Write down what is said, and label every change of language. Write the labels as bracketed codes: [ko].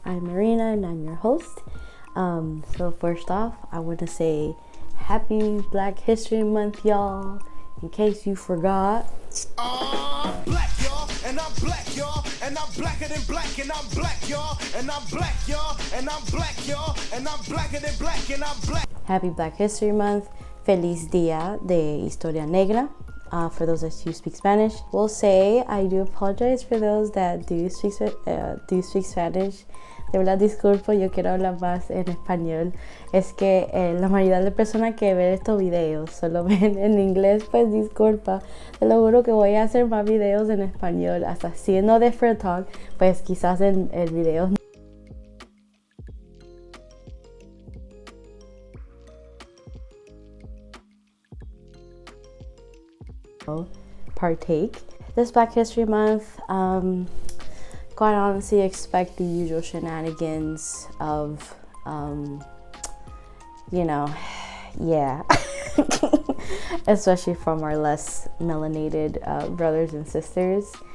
[en] I'm Marina and I'm your host. So first off, I want to say happy Black History Month, y'all, in case you forgot. I'm black, y'all, and I'm black, y'all, and I'm blacker than black, and I'm black, y'all, and I'm black, y'all, and I'm black, y'all, and I'm blacker than black, and I'm black. Happy Black History Month. [es] Feliz Día de Historia Negra. [en] For those that do speak Spanish, will say I do apologize for those that do speak Spanish. [es] De verdad disculpo, yo quiero hablar más en español. Es que la mayoría de personas que ven estos videos solo ven en inglés, pues disculpa. Te lo juro que voy a hacer más videos en español, hasta siendo de Frill Talk, pues quizás en el video partake. [en] This Black History Month, quite honestly expect the usual shenanigans of, yeah, especially from our less melanated brothers and sisters.